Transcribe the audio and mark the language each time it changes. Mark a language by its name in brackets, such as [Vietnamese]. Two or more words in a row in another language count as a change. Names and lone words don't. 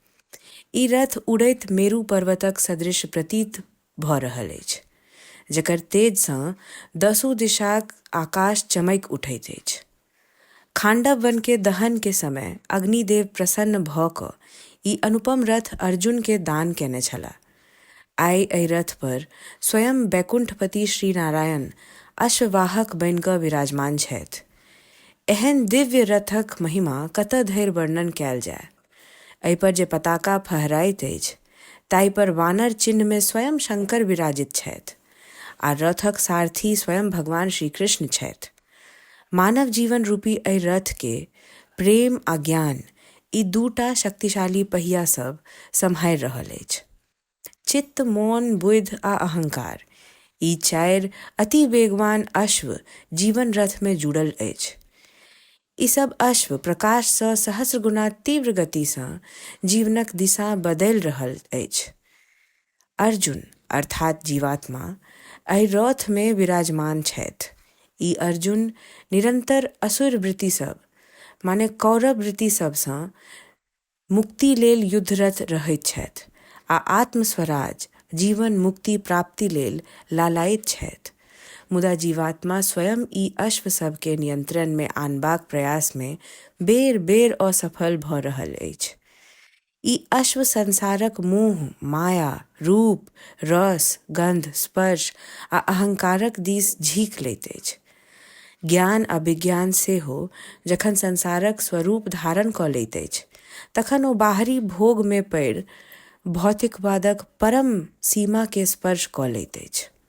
[Maithili] ई रथ उड़ैत मेरू पर्वतक सदृश प्रतीत भऽ रहल अछि, जकर तेज सँ 10 दिशाक आकाश चमैक उठैत अछि। खांडव वन के दहन के समय अग्निदेव प्रसन्न भऽ कऽ ई अनुपम रथ अर्जुन के दान केने छलाह। आइ एहि रथ पर स्वयं बैकुंठपति श्री नारायण अश्ववाहक बनि कऽ विराजमान छथि। एहन दिव्य रथक महिमा कतऽ धरि वर्णन कयल जाय। एहि पर जे पताका फहराइत अछि ताहि पर वानर चिन्ह में स्वयं शंकर विराजित छथि आ रथक सारथी स्वयं भगवान श्री कृष्ण छथि। मानव जीवन रूपी एहि रथ के प्रेम आ ज्ञान ई 2टा शक्तिशाली पहिया सब सम्हारि रहल अछि। चित्त, मौन, बुद्धि आ अहंकार ई 4 अति वेगवान अश्व जीवन रथ में जुड़ल अछि। ई सब अश्व प्रकाश सँ सहस्र गुना तीव्र गति सँ जीवनक दिशा बदलि रहल अछि। अर्जुन अर्थात जीवात्मा एहि रथ में विराजमान छथि। ई अर्जुन निरंतर असुर वृत्ति सब माने कौरव वृत्ति सब सँ मुक्ति लेल युद्धरत रहैत छथि आ आत्मस्वराज जीवन मुक्ति प्राप्ति लेल लालायित छथि। मुदा जीवात्मा स्वयं ई अश्व सब के नियंत्रण में आनबाक प्रयास में बेर बेर असफल भऽ रहल अछि। ई अश्व संसारक मोह, माया, रूप, रस, गंध, स्पर्श आ अहंकारक दिस झीक लैत अछि। ज्ञान आ विज्ञान सेहो जखन संसारक स्वरूप धारण कऽ लैत अछि तखन ओ बाहरी भोग में पड़ि भौतिकवादक परम सीमा के स्पर्श कऽ लैत अछि।